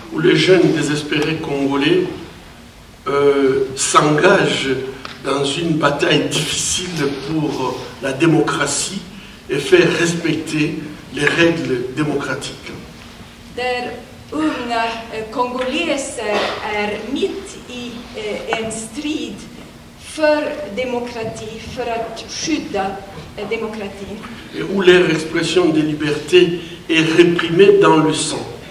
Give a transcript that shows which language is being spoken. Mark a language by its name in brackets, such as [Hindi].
[French] Où les jeunes désespérés congolais s'engagent dans une bataille difficile pour la démocratie et faire respecter les règles démocratiques. [Swedish] Där unga kongoleser är mitt i en strid för demokrati, för att skydda demokratin. [French] Et où leur expression de liberté est réprimée dans le sang.